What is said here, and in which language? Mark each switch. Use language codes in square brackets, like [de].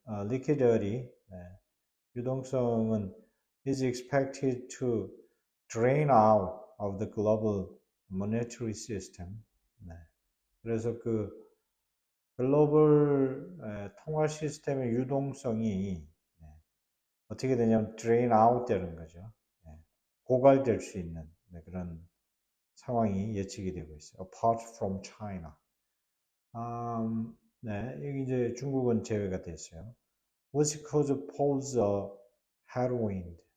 [en] liquidity, [ko] 유동성은 [en] is expected to drain out of the global monetary system. [ko] 그래서 그 글로벌 통화 시스템의 유동성이 어떻게 되냐면 drain out 되는 거죠. 고갈될 수 있는 그런 상황이 예측이 되고 있어요. [en] Apart from China. [ko] 여기 이제 중국은 제외가 됐어요. [en] What's cause pose a headwind?